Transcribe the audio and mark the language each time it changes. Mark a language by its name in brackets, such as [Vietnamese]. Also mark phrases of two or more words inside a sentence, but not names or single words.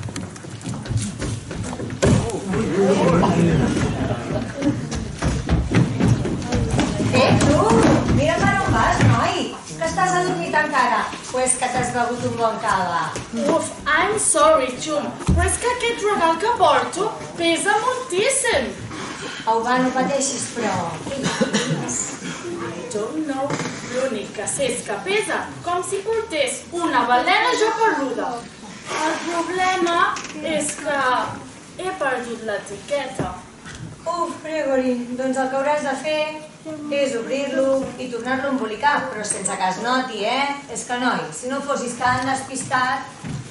[Catalan] Tu, mira per on vas, noi. Que estàs adormit encara? O és que t'has begut un bon cava? Uf, [English] I'm sorry, [Catalan] Xum, però és que aquest regal que porto pesa moltíssim. Au, va, no pateixis, però... [English] I don't know. [Catalan] L'únic que sé és que pesa com si portés una balena ja perduda. El problema és que he perdut l'etiqueta. Uf, Gregory, doncs el que hauràs de fer és obrir-lo i tornar-lo a embolicar, però sense que es noti, És que, noi, si no fossis tan despistat,